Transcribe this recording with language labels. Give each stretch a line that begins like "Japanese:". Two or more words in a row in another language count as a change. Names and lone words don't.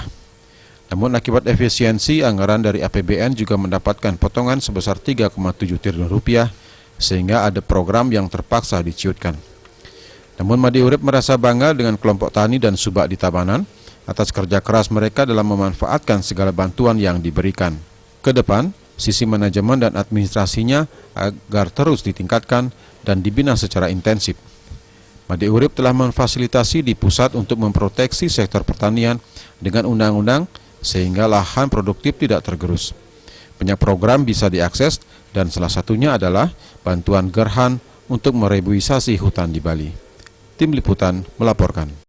Indonesian: Namun akibat efisiensi, anggaran dari APBN juga mendapatkan potongan sebesar 3,7 triliun rupiah, sehingga ada program yang terpaksa diciutkan. Namun Made Urip merasa bangga dengan kelompok tani dan subak di Tabanan atas kerja keras mereka dalam memanfaatkan segala bantuan yang diberikan. Ke depan, sisi manajemen dan administrasinya agar terus ditingkatkan dan dibina secara intensif. Made Urip telah memfasilitasi di pusat untuk memproteksi sektor pertanian dengan undang-undang sehingga lahan produktif tidak tergerus. Banyak program bisa diakses dan salah satunya adalah bantuan Gerhan untuk mereboisasi hutan di Bali. Tim Liputan melaporkan.